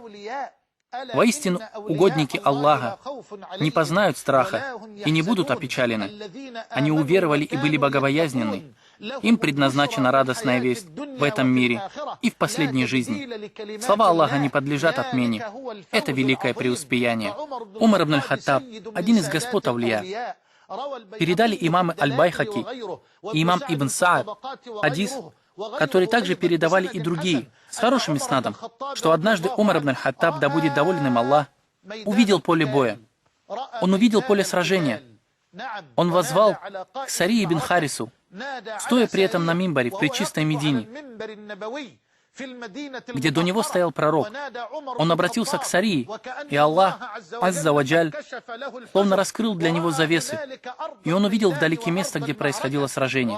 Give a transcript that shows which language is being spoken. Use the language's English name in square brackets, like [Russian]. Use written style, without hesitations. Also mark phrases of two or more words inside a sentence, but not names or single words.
[Russian] Воистину, угодники Аллаха не познают страха и не будут опечалены. Они уверовали и были богобоязненны. Им предназначена радостная весть в этом мире и в последней жизни. Слова Аллаха не подлежат отмене. Это великое преуспеяние. Умар ибн аль-Хаттаб, один из господ аулия, передали имамы Аль-Байхаки и имам Ибн Саад хадис, который также передавали и другие, с хорошим иснадом, что однажды Умар ибн аль-Хаттаб, да будет доволен им Аллах, увидел поле боя. Он увидел поле сражения. Он воззвал к Сарии ибн Харису, стоя при этом на мимбаре в пречистой Медине, где до него стоял пророк. Он обратился к Сарии, и Аллах, [Arabic] عز وجل, [Russian] словно раскрыл для него завесы, и он увидел вдалеке место, где происходило сражение.